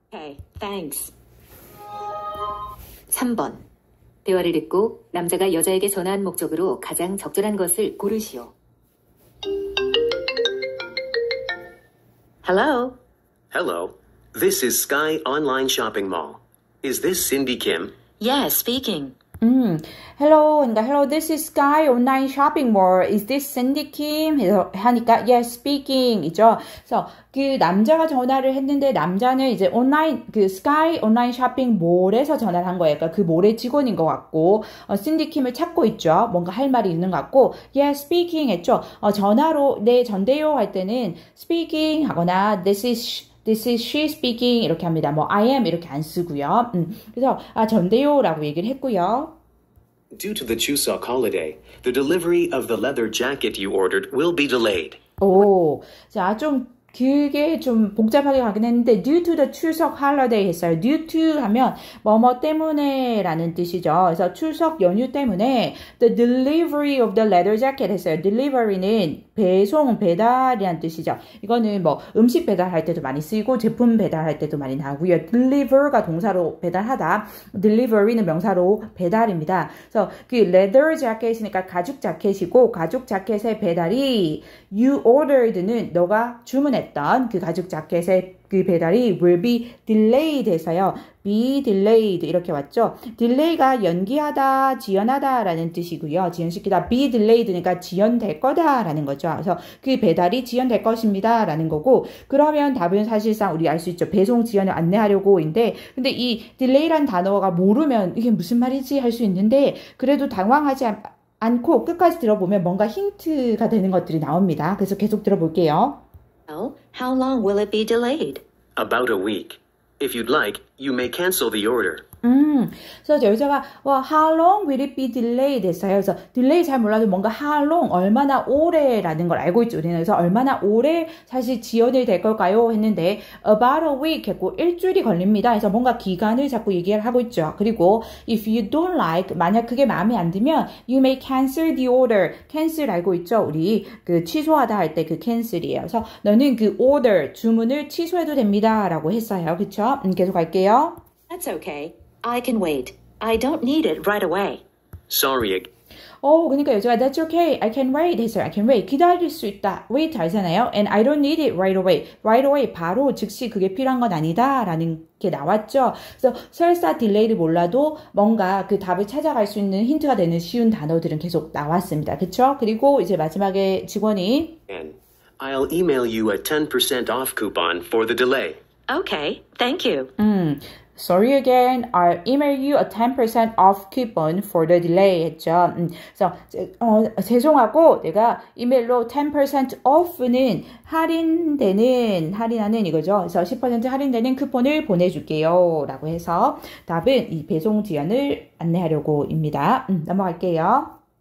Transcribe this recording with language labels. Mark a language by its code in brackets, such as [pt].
[en] Okay, thanks. [ko] 3번. 대화를 듣고 남자가 여자에게 전화한 목적으로 가장 적절한 것을 고르시오. [en] Hello? Hello, this is Sky Online Shopping Mall. Is this Cindy Kim? Yes, speaking. Hello, [ko] 그러니까 [en] hello, this is Sky Online Shopping Mall. Is this Cindy Kim? [ko] 해서 하니까 [en] yes, speaking [ko] 이죠. 그래서 그 남자가 전화를 했는데 남자는 이제 온라인 그 Sky Online Shopping Mall에서 전화를 한 거예요. 그러니까 그 몰의 직원인 것 같고 신디 킴을 찾고 있죠. 뭔가 할 말이 있는 것 같고 [en] yes, speaking [ko] 했죠. 전화로 네 전대요 할 때는 speaking 하거나 [en] this is she speaking [ko] 이렇게 합니다. 뭐 [en] I am [ko] 이렇게 안 쓰고요. 그래서 전대요라고 얘기를 했고요. [en] Due to the Chuseok holiday, the delivery of the leather jacket you ordered will be delayed. [ko] 오, 자, 그게 좀 복잡하게 가긴 했는데 [en] due to the 추석 holiday [ko] 했어요. [en] due to [ko] 하면 뭐뭐 때문에 라는 뜻이죠. 그래서 추석 연휴 때문에 [en] the delivery of the leather jacket [ko] 했어요. delivery는 배송, 배달이라는 뜻이죠. 이거는 뭐 음식 배달할 때도 많이 쓰이고 제품 배달할 때도 많이 나오고요. deliver가 동사로 배달하다, delivery는 명사로 배달입니다. 그래서 그 leather jacket이니까 가죽 자켓이고 가죽 자켓의 배달이 [en] you ordered [ko] 는 너가 주문했던 그 가죽 자켓의 그 배달이 [en] will be delayed [ko] 해서요. [en] be delayed [ko] 이렇게 왔죠. delay가 연기하다, 지연하다 라는 뜻이고요. 지연시키다, [en] be delayed [ko] 니까 지연될 거다 라는 거죠. 그래서 그 배달이 지연될 것입니다 라는 거고 그러면 답은 사실상 우리 알 수 있죠. 배송 지연을 안내하려고인데 근데 이 delay라는 단어가 모르면 이게 무슨 말이지 할 수 있는데 그래도 당황하지 않고 끝까지 들어보면 뭔가 힌트가 되는 것들이 나옵니다. 그래서 계속 들어볼게요. [en] Well, how long will it be delayed? About a week. If you'd like, you may cancel the order. [ko] 그래서 여자가 [en] how long will it be delayed [ko] 했어요. 그래서 delay 잘 몰라도 뭔가 [en] how long [ko] 얼마나 오래라는 걸 알고 있죠. 우리는 그래서 얼마나 오래 사실 지연이 될 걸까요? 했는데 [en] about a week [ko] 했고 일주일이 걸립니다. 그래서 뭔가 기간을 자꾸 얘기를 하고 있죠. 그리고 [en] if you don't like [ko] 만약 그게 마음에 안 들면 [en] you may cancel the order. [ko] cancel 알고 있죠. 우리 그 취소하다 할 때 그 cancel이에요. 그래서 너는 그 order 주문을 취소해도 됩니다라고 했어요. 그렇죠? 계속 갈게요. [en] That's okay. I can wait. I don't need it right away. Sorry. [ko] 그러니까 여자가 [en] that's okay. I can wait [ko] 했어요. [en] I can wait. [ko] 기다릴 수 있다. wait 알잖아요. [en] And I don't need it right away. right away [ko] 바로 즉시 그게 필요한 건 아니다 라는 게 나왔죠. 그래서 설사 딜레이를 몰라도 뭔가 그 답을 찾아갈 수 있는 힌트가 되는 쉬운 단어들은 계속 나왔습니다. 그렇죠? 그리고 이제 마지막에 직원이 [en] And I'll email you a 10% off coupon for the delay. Okay, thank you. Sorry again. I'll email you a 10% off coupon for the delay [ko] 했죠. 그래서 죄송하고 내가 이메일로 10% off는 할인하는 이거죠. 그래서 10% 할인되는 쿠폰을 보내줄게요. 라고 해서 답은 이 배송 지연을 안내하려고입니다. 넘어갈게요.